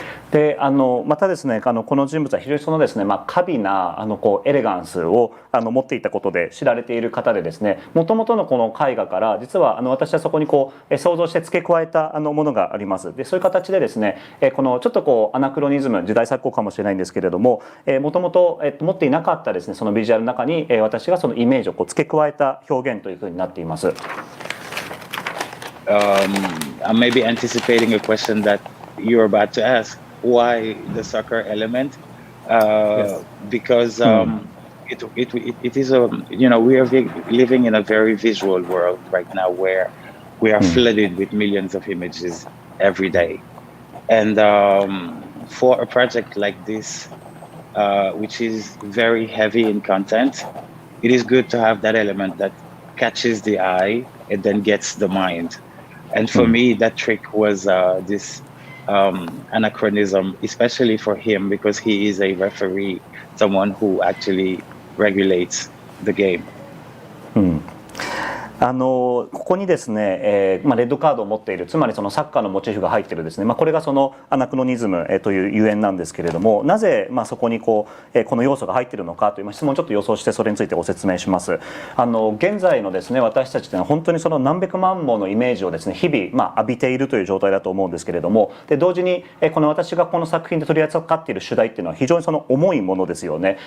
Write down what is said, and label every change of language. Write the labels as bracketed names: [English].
[Japanese] でまたですねこの人物は非常にそのですね華美なエレガンスを持っていたことで知られている方でですね、もともとのこの絵画から実は私はそこに想像して付け加えたものがあります。でそういう形でですねこのちょっとアナクロニズム、時代錯誤かもしれないんですけれども、もともと持っていなかったですねそのビジュアルの中に私がそのイメージを付け加えた表現というふうになっています。 [English] I may be anticipating a question that you're about to ask. Why the soccer element? Yes. Because it is a, we are living in a very visual world right now, where we are flooded with millions of images every day. And for a project like this, which is very heavy in content, it is good to have that element that catches the eye and then gets the mind. And for me, that trick was this anachronism, especially for him, because he is a referee, someone who actually regulates the game. [Japanese] ここにですね、レッドカードを持っている、つまりそのサッカーのモチーフが入っているですね、これがそのアナクロニズムというゆえんなんですけれども、なぜそこにこの要素が入っているのかという質問をちょっと予想してそれについてご説明します。現在のですね私たちというのは本当にその何百万ものイメージをですね日々浴びているという状態だと思うんですけれども、で同時にこの私がこの作品で取り扱っている主題っていうのは非常にその重いものですよね。